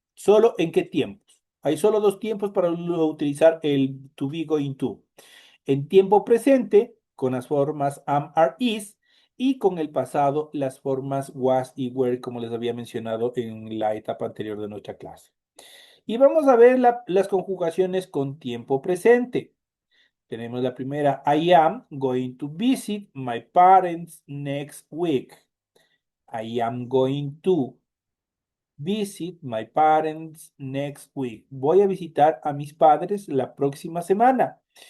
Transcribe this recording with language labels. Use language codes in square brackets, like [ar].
[es] ¿Solo en qué tiempos? Hay solo dos tiempos para utilizar el to be going to. En tiempo presente, con las formas am, are, is, y con el pasado, las formas was y were, como les había mencionado en la etapa anterior de nuestra clase. Y vamos a ver las conjugaciones con tiempo presente. Tenemos la primera, [en] I am going to visit my parents next week. I am going to visit my parents next week. [es] Voy a visitar a mis padres la próxima semana.